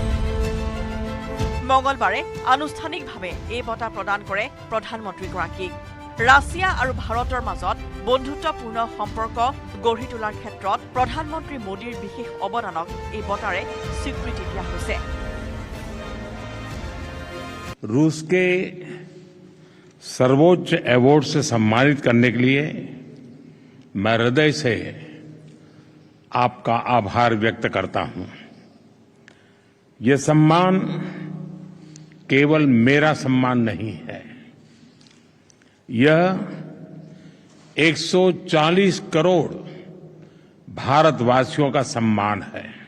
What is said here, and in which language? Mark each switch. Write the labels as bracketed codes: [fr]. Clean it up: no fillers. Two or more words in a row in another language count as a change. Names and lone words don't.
[as] মঙলবাৰে আনুষ্ঠানিকভাৱে এই বঁটা প্ৰদান কৰে প্ৰধানমন্ত্ৰীগৰাকীক। ৰাছিয়া আৰু ভাৰতৰ মাজত বন্ধুত্বপূৰ্ণ সম্পৰ্ক গঢ়ি তোলাৰ ক্ষেত্ৰত প্ৰধানমন্ত্ৰী মোদীৰ বিশেষ অৱদানক এই বঁটাৰে স্বীকৃতি দিয়া হৈছে। [hi] रूस के सर्वोच्च अवार्ड से सम्मानित करने के लिए मैं हृदय से आपका आभार व्यक्त करता हूं। यह सम्मान केवल मेरा सम्मान नहीं है, यह 140 करोड़ भारतवासियों का सम्मान है।